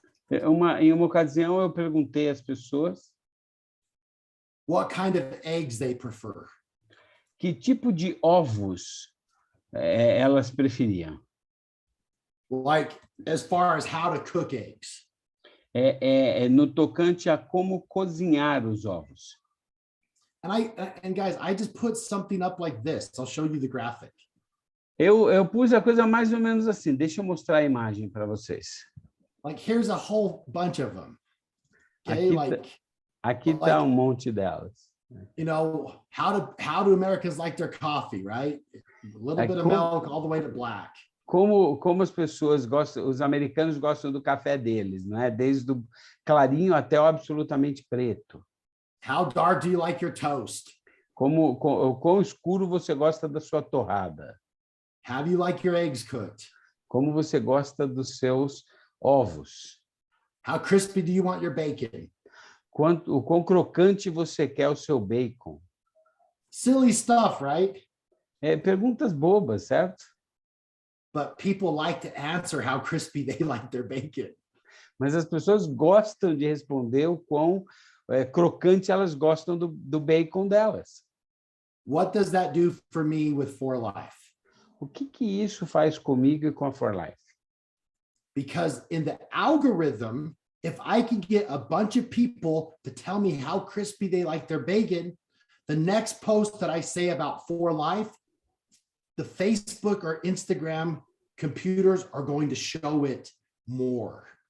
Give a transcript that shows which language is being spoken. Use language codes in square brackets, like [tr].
[pt] Em uma ocasião, eu perguntei às pessoas [en] what kind of eggs they prefer. [pt] que tipo de ovos elas preferiam. [en] Like as far as how to cook eggs. [pt] No tocante a como cozinhar os ovos. [en] And guys, I just put something up like this. I'll show you the graphic. [pt] Eu pus a coisa mais ou menos assim. Deixa eu mostrar a imagem para vocês. [en] Like here's a whole bunch of them. Okay, [pt] Aqui está um monte delas. [en] You know, how do Americans like their coffee, right? A little bit of milk all the way to black. [pt] Como as pessoas gostam, os americanos gostam do café deles, não é? Desde o clarinho até o absolutamente preto. [en] How dark do you like your toast? [pt] Quão escuro você gosta da sua torrada? [en] How do you like your eggs cooked? [pt] Como você gosta dos seus ovos? [en] How crispy do you want your bacon? [pt] O quão crocante você quer o seu bacon? [en] Silly stuff, right? [pt] Perguntas bobas, certo? [en] But people like to answer how crispy they like their bacon. [pt] Mas as pessoas gostam de responder o quão crocante elas gostam do bacon delas. [en] What does that do for me with For Life? [pt] O que isso faz comigo e com a For Life? [en] Because in the algorithm, if I can get a bunch of people to tell me how crispy they like their bacon, the next post that I say about For Life, the Facebook or Instagram computers are going to show it more.